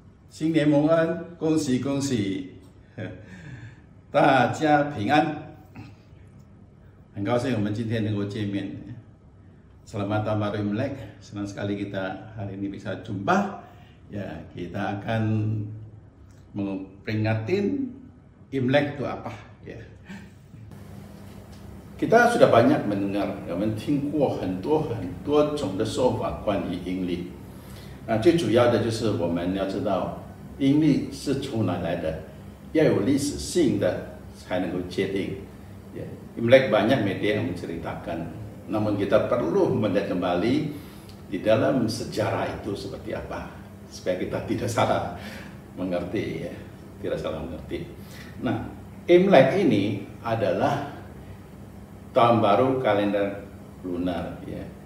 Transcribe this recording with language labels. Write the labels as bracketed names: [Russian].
[Chinese] 新年蒙恩，恭喜恭喜，大家平安。很高兴我们今天能够见面。 [Indonesian] Selamat Tahun Baru Imlek, senang sekali kita hari ini bisa jumpa. Ya, kita akan memperingatin Imlek itu apa ya. Kita sudah banyak mendengar, [Chinese] 我们听过很多种的说法关于阴历。最主要的就是我们要知道阴历是从哪来的，要有历史性的才能够界定。 [Indonesian] Imlek banyak media yang menceritakan, namun kita perlu melihat kembali di dalam sejarah itu seperti apa, supaya kita tidak salah mengerti ya, tidak salah mengerti. Nah, Imlek ini adalah tahun baru kalender lunar ya.